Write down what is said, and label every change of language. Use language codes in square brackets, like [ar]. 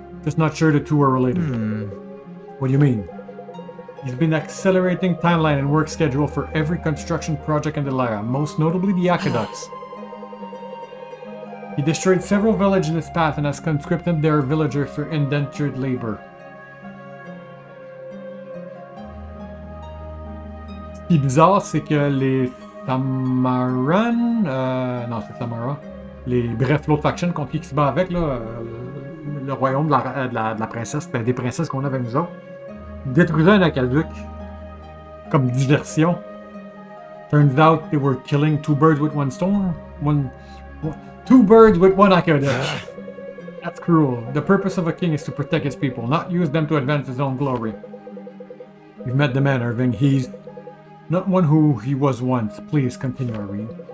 [en] Just not sure the two are related. What do you mean? He's been accelerating timeline and work schedule for every construction project in the Lyra, most notably the aqueducts. He destroyed several villages in his path and has conscripted their villagers for indentured labor. [fr] Ce qui est bizarre, c'est que les Samaran, non c'est Samara, bref l'autre faction contre qui se bat avec, là, le royaume de la princesse, ben, des princesses qu'on a avec nous autres, détruisaient un aqueduc comme diversion. [en] Turns out they were killing two birds with one stone. Two birds with one aqueduct. That's cruel. The purpose of a king is to protect his people, not use them to advance his own glory. You've met the man, Irving. He's not one who he was once. Please continue, Irene.